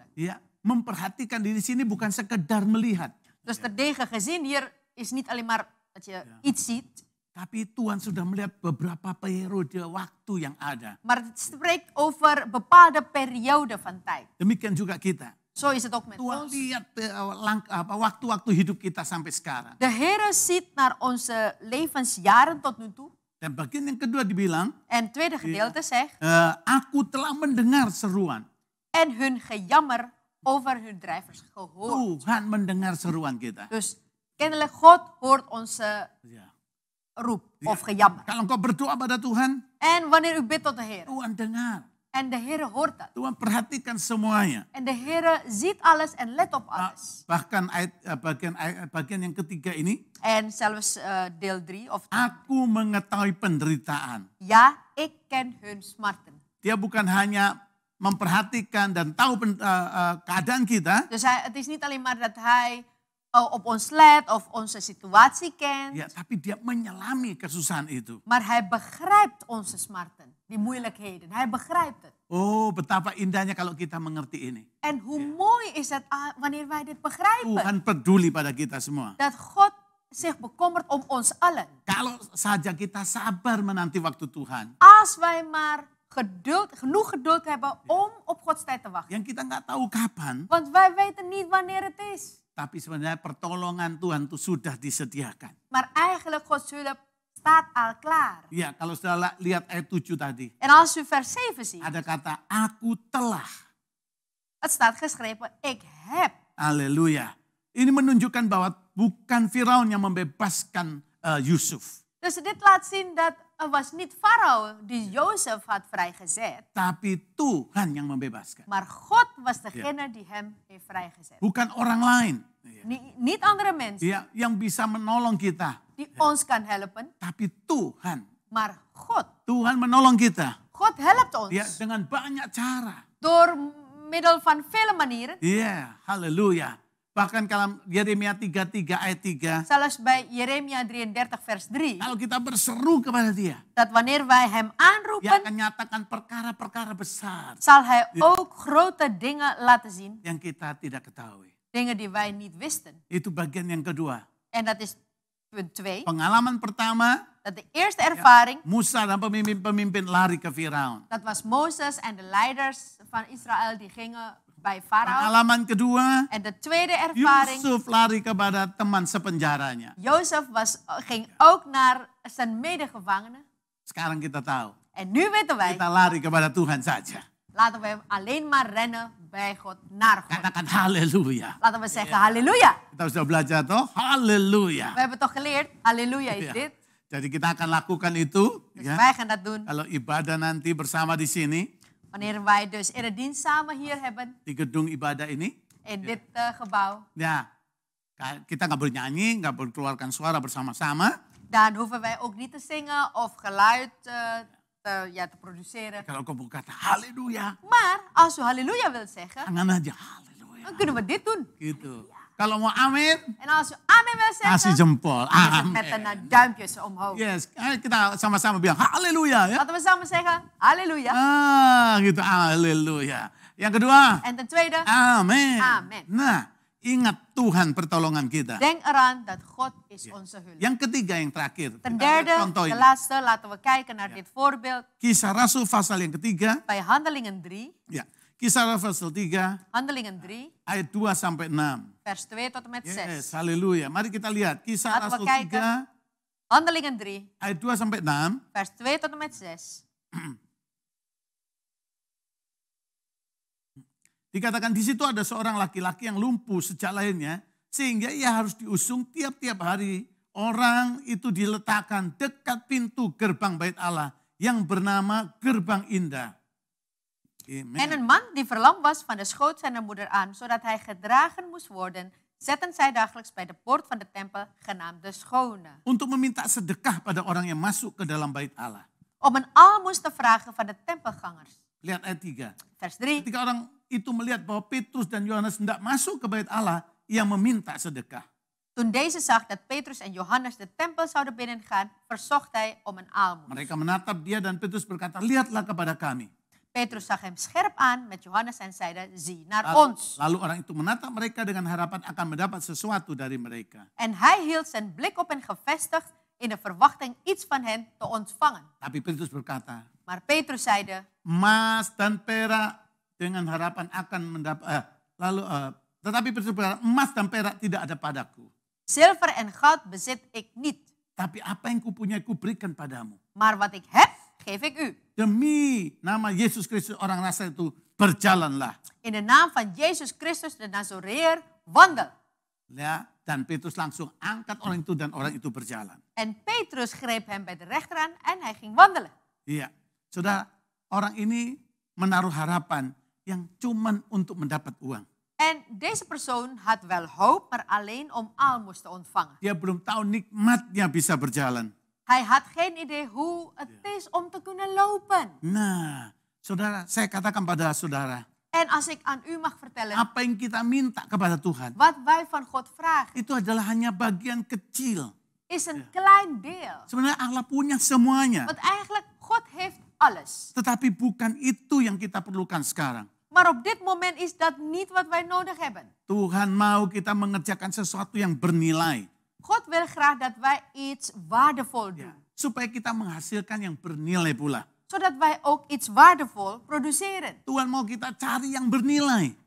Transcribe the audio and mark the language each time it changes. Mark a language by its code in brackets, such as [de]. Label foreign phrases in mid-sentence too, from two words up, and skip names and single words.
[id] Ya, memperhatikan di sini bukan sekedar melihat. [nl] Dus terdege gezien hier is niet alleen maar dat je iets ziet. [id] Tapi Tuhan sudah melihat beberapa periode waktu yang ada. [nl] Maar het spreekt over bepaalde periode van tijd. [id] Demikian juga kita. [nl] Zo is het ook met [id] Tuhan [nl] ons. [id] lihat waktu-waktu hidup kita sampai sekarang. [nl] De Heer ziet naar onze levensjaren tot nu toe. [id] Dan bagian yang kedua dibilang, [nl] En het tweede gedeelte zegt, [id] aku telah mendengar seruan. [nl] en hun gejammer over hun drijvers gehoord. [id] Tuhan mendengar seruan kita. [nl] Dus kennelijk God hoort onze [id] Ya. [nl] roep of gejammer. [id] Kalau engkau berdoa pada Tuhan, [nl] En wanneer u bidt tot de Heer. [id] Tuhan dengar. [nl] En de Heer hoort dat. [id] Tuhan perhatikan semuanya. [nl] En de Heer ziet alles en let op alles. [id] Bahkan bagian yang ketiga ini, [nl] En zelfs deel 3 of [id] aku mengetahui penderitaan. [nl] ja, ik ken hun smarten. [id] Dia bukan hanya memperhatikan dan tahu keadaan kita, [nl] Dus het is niet alleen maar dat hij op ons let of onze situatie kent. [id] ya, tapi dia menyelami kesusahan itu. [nl] Maar hij begrijpt onze smarten, die moeilijkheden. Hij begrijpt het. [id] Oh, betapa indahnya kalau kita mengerti ini. [nl] En hoe mooi is het wanneer wij dit begrijpen. [id] Tuhan peduli pada kita semua. [nl] Dat God zich bekommert om ons allen. [id] Kalau saja kita sabar menanti waktu Tuhan. [nl] Als wij maar genoeg geduld hebben om op Gods tijd te wachten. [id] Yang kita nggak tahu kapan, [nl] Want wij weten niet wanneer het is. [id] tapi sebenarnya pertolongan Tuhan itu sudah disediakan. [nl] Maar eigenlijk Gods hulp staat al klaar. [id] Ya, kalau sudah lihat ayat 7 tadi. [nl] En als u vers 7 ziet, [id] Ada kata, aku telah. [nl] het staat geschreven, ik heb. [id] Haleluya. Ini menunjukkan bahwa bukan Firaun yang membebaskan Yusuf. [nl] Dus dit laat zien dat het was niet Farao die Jozef had vrijgezet. [id] Tapi Tuhan yang membebaskan. [nl] Maar God was degene die hem heeft vrijgezet. [id] Bukan orang lain. [nl] Niet andere mensen [id] Ya, yang bisa menolong kita. [nl] die ons kan helpen. [id] Tapi Tuhan. [nl] Maar God. [id] Tuhan menolong kita. [nl] God helpt ons. [id] Ya, dengan banyak cara. [nl] Door middel van vele manieren. [id] Ya, haleluya. Bahkan kalau Yeremia 33 ayat 3. [nl] Zelfs bij Jeremia 33 vers 3. [id] Kalau kita berseru kepada dia. [nl] Dat wanneer wij hem [id] Dia [nl] aanroepen, [id] akan nyatakan perkara-perkara besar. [nl] zal hij ook grote dingen laten zien. [id] Yang kita tidak ketahui. [nl] Dingen die wij niet wisten. [id] Itu bagian yang kedua. [nl] En dat is punt 2. [id] Pengalaman pertama, [nl] Dat de eerste ervaring, [id] Musa dan pemimpin-pemimpin lari ke Firaun. [nl] dat was Mozes en de leiders van Israël die gingen bij Farao. [id] Pengalaman kedua, [nl] En de tweede ervaring, [id] Yusuf lari kepada teman sepenjaranya. [nl] Jozef ging ook naar zijn medegevangenen. [id] Sekarang kita tahu, [nl] En nu weten wij, [id] kita lari kepada Tuhan saja. [nl] laten we alleen maar rennen bij God, naar God. [id] Katakan haleluya. [nl] Laten we zeggen halleluja. [id] Kita sudah belajar toh, haleluya. [nl] We hebben toch geleerd, halleluja is [id] Ya. [nl] dit. [id] Jadi kita akan lakukan itu. [nl] Dus [id] Ya. [nl] wij gaan dat doen. [id] Kalau ibadah nanti bersama di sini, [nl] Wanneer wij dus eredienst samen hier hebben, [id] di gedung ibadah ini, [nl] in dit gebouw, [id] ya kita nggak boleh nyanyi, nggak boleh keluarkan suara bersama-sama. [nl] dan hoeven wij ook niet te zingen of geluid te produceren. [id] Kalau kau berkata haleluya, [nl] Maar als u halleluja wilt zeggen, [id] tangan aja haleluya. [nl] dan kunnen we dit doen. [id] Gitu. Kalau mau amin, [nl] En als u amen wil [id] kasih [nl] zeggen, [id] jempol. [nl] dan is het [id] Amin. [nl] met een duimpjes omhoog. [id] Yes, kita sama-sama bilang haleluya ya. [nl] Laten we samen zeggen, halleluja. [id] Gitu, haleluya. Yang kedua, [nl] En ten tweede, [id] amin. Amin. Nah, ingat Tuhan pertolongan kita. [nl] denk eraan dat God is onze hulp. [id] Yang ketiga, yang terakhir. [nl] Ten [id] Kita lihat [nl] derde, [id] contoh [nl] de [id] ini. [nl] laatste, laten we kijken naar dit voorbeeld. [id] Kisah Rasul pasal yang ketiga. [nl] Bij Handelingen 3, [id] Ya, Kisah Rasul pasal 3 [nl] Handelingen 3, [id] ayat 2 sampai 6. [nl] vers 2 tot en met 6. [id] Yes, haleluya. Mari kita lihat Kisah [nl] Laten we [id] Rasul [nl] kijken. 3 Handelingen 3, [id] ayat 2 sampai 6. [nl] vers 2 tot en met 6. [id] Dikatakan di situ ada seorang laki-laki yang lumpuh sejak lahirnya, sehingga ia harus diusung tiap-tiap hari. Orang itu diletakkan dekat pintu gerbang bait Allah yang bernama Gerbang Indah. [nl] En Amen. een man die verlamd was van de schoot zijn moeder aan, zodat hij gedragen moest worden, zetten zij dagelijks bij de poort van de tempel, genaamd de Schone, [id] Untuk meminta sedekah pada orang yang masuk ke dalam bait Allah. [nl] om een aalmoes te vragen van de tempelgangers. [id] Lihat ayat 3. [nl] Vers 3. [id] Ketika orang itu melihat bahwa Petrus dan Yohanes hendak masuk ke bait Allah, ia meminta sedekah. [nl] Toen deze zag dat Petrus en Johannes de tempel zouden binnengaan, verzocht hij om een aalmoes. [id] Mereka menatap dia dan Petrus berkata, lihatlah kepada kami. [nl] Petrus zag hem scherp aan met Johannes en zeide, zie naar [id] Lalu, [nl] ons. [id] lalu orang itu menatap mereka dengan harapan akan mendapat sesuatu dari mereka. [nl] En hij hield zijn blik op hen gevestigd in de verwachting iets van hen te ontvangen. [id] Tapi Petrus berkata, [nl] Maar Petrus zeide, [id] emas dan perak dengan harapan akan mendapat, tetapi Petrus berkata, emas dan perak tidak ada padaku. [nl] zilver en goud bezit ik niet, [id] Tapi apa yang kupunyai kuberikan padamu. [nl] maar wat ik heb, geef ik u. [id] Demi nama Yesus Kristus orang Nazaret itu berjalanlah. [nl] In de naam van Jezus Christus de Nazoreër, wandel. [id] Ya, dan Petrus langsung angkat orang itu dan orang itu berjalan. [nl] En Petrus greep hem bij de rechterhand en hij ging wandelen. [id] Iya, saudara, orang ini menaruh harapan yang cuman untuk mendapat uang. [nl] En deze persoon had wel hoop, maar alleen om aalmoes te ontvangen. [id] Dia belum tahu nikmatnya bisa berjalan. [nl] Hij had geen idee hoe het is om te kunnen lopen. [id] Nah, saudara, saya katakan pada saudara, [nl] En als ik aan u mag vertellen, [id] apa yang kita minta kepada Tuhan, [nl] wat wij van God vragen, [id] itu adalah hanya bagian kecil. [nl] is een klein deel. [id] Sebenarnya Allah punya semuanya. [nl] Want eigenlijk, God heeft alles. [id] Tetapi bukan itu yang kita perlukan sekarang. [nl] Maar op dit moment is dat niet wat wij nodig hebben. [id] Tuhan mau kita mengerjakan sesuatu yang bernilai. [nl] God wil graag dat wij iets waardevol doen. [id] Supaya kita menghasilkan yang bernilai pula. [nl] Zodat wij ook iets waardevol produceren. [id] Tuhan mau kita cari yang bernilai.